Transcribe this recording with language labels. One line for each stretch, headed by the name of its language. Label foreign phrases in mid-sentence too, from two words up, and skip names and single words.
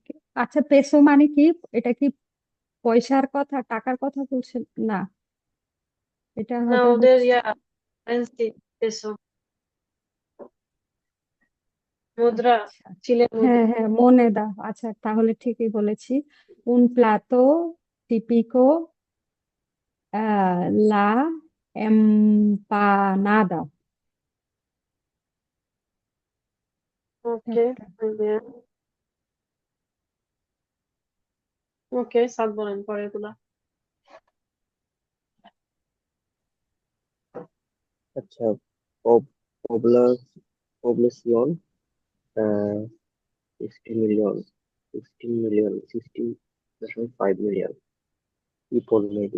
Bangla: আচ্ছা, পেসো মানে কি? এটা কি পয়সার কথা, টাকার কথা বলছেন? না, এটা না, হবে ওদের হচ্ছে। কারেন্সি, পেসো, মুদ্রা, আচ্ছা, চিলের হ্যাঁ মুদ্রা। হ্যাঁ, মোনেদা। আচ্ছা, তাহলে ঠিকই বলেছি।
Spanish: un plato típico, la empanada।
Bangla: ওকে, ওকে, সাত বলেন পরের গুলা। আচ্ছা, পবলেশন 60 মিলিয়ন, 16 মিলিয়ন, 16.5
English: million people maybe.